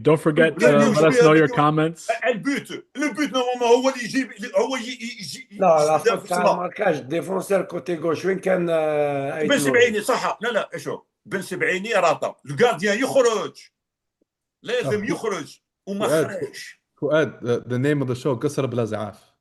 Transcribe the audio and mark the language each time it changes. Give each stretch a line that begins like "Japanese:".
English: Don't forget to let us know your comments.
French: البوت نورمالمون
Arabic: هو اللي يجيب
French: لا فوت تاع ماركاج ديفونسور كوتي غوش
Arabic: وين كان بن سبعيني صح. لا شوف بن سبعيني راطه الجارديان يخرج لازم يخرج وما خرجش.
English: فؤاد the name of the show
Arabic: قصر بلا زعاف.